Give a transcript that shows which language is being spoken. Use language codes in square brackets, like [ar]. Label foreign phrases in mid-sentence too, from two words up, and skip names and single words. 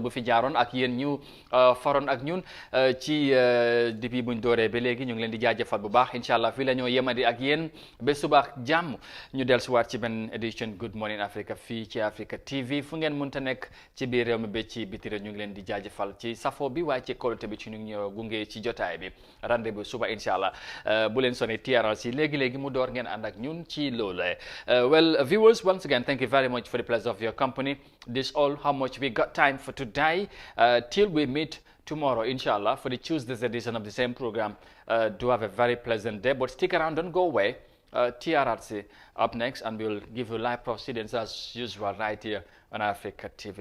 [wo] bu fi jaaroon ak yéen ñu faroon ak ñun ci depuis buñ dooree ba léegi ñu ngi leen di jaajëfal bu baax [ar] إن شاء الله [wo] fii la ñoo yemadi ak yéen ba suba ak jàmm ñu dellusiwaat ci benn édition Good Morning Africa fii ci Africa TV fu ngeen mënta nekk ci biir réew mi ba ci biti réew ñu ngi leen di jaajëfal ci safo bi waaye ci kóolute bi ci ñu ngi ñëw gunge ci jotaay bi rendez-vous suba [ar] إن شاء الله [wo] bu leen sonné TRRC léegi-léegi mu door ngeen ànd ak ñun ci loolu [en] well viewers once again thank you very much for the pleasure of your company. This all how much we got time for today till we meet tomorrow inshallah for the Tuesday's edition of the same program. Do have a very pleasant day, but stick around, don't go away. TRRC up next, and we'll give you live proceedings as usual right here on Africa TV.